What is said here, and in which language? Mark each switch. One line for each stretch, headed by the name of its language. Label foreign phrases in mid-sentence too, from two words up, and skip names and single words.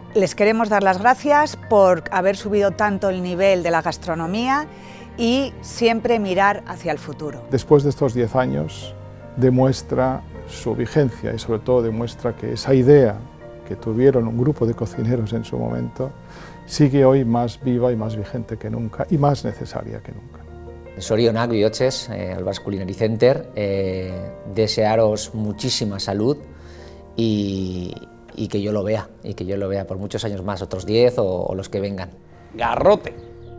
Spanish: Les queremos dar las gracias por haber subido tanto el nivel de la gastronomía y siempre mirar hacia el futuro. Después de estos 10 años demuestra su vigencia y sobre todo demuestra que esa idea que tuvieron un grupo de cocineros en su momento sigue hoy más viva y más vigente que nunca y más necesaria que nunca.
Basque: Zorionak bihotxez,
Spanish: al Basque Culinary Center, desearos muchísima salud y que yo lo vea por muchos años más, otros 10 o los que vengan. Garrote.